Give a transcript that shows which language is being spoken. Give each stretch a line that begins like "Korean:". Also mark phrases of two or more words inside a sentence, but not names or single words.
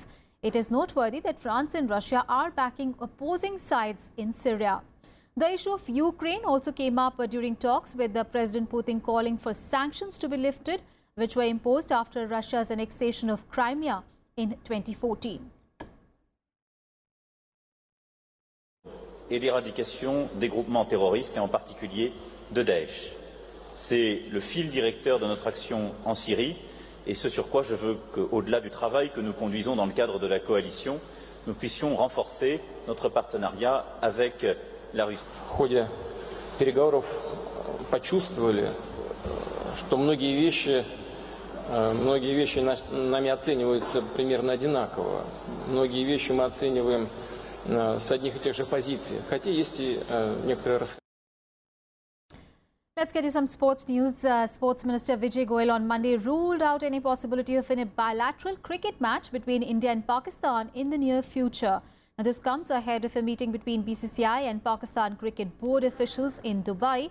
English: It is noteworthy that France and Russia are backing opposing sides in Syria. The issue of Ukraine also came up during talks, with President Putin calling for sanctions to be lifted, which were imposed after Russia's annexation of Crimea in 2014.
French: Et l'éradication des groupements terroristes et en particulier de Daesh. C'est le fil directeur de notre action en Syrie et ce sur quoi je veux qu'au-delà du travail que nous conduisons dans le cadre de la coalition, nous puissions renforcer notre partenariat avec la Russie.
Russian: В ходе переговоров почувствовали, что многие вещи нами оцениваются примерно одинаково. Многие вещи мы оцениваем с одних и тех же позиций, хотя есть и некоторые расхождения.
English: Let's get you some sports news. Sports Minister Vijay Goyal on Monday ruled out any possibility of a bilateral cricket match between India and Pakistan in the near future. Now, this comes ahead of a meeting between BCCI and Pakistan Cricket Board officials in Dubai.